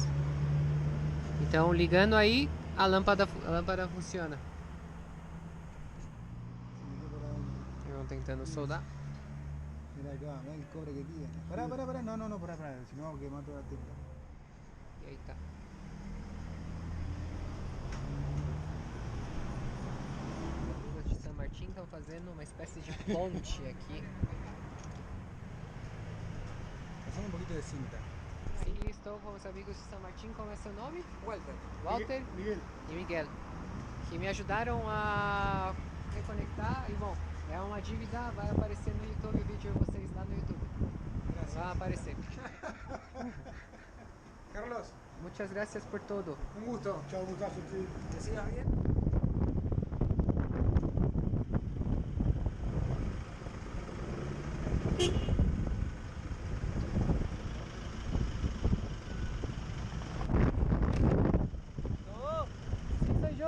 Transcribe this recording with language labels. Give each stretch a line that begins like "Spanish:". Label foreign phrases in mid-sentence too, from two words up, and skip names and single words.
Portuguese: Então ligando aí a lâmpada funciona. Eu tentando soldar.
Spanish: Mira acá, mira el cobre que tiene. Pará, no, pará, si no quema toda la tecla.
Portuguese: E aí tá. De São Martín estão fazendo uma espécie de ponte aqui.
Spanish: Pasamos un poquito de cinta.
Portuguese: E estou com os amigos de São Martín. Como é seu nome? Walter. Miguel. E Miguel, que me ajudaram a reconectar. E bom, é uma dívida, vai aparecer no YouTube o vídeo de vocês lá no YouTube.
Spanish: Gracias.
Portuguese: Vai aparecer.
Spanish: Carlos, Muchas gracias por todo. un gusto. Chao, gustazo. ¿Te sigas bien? Soy yo.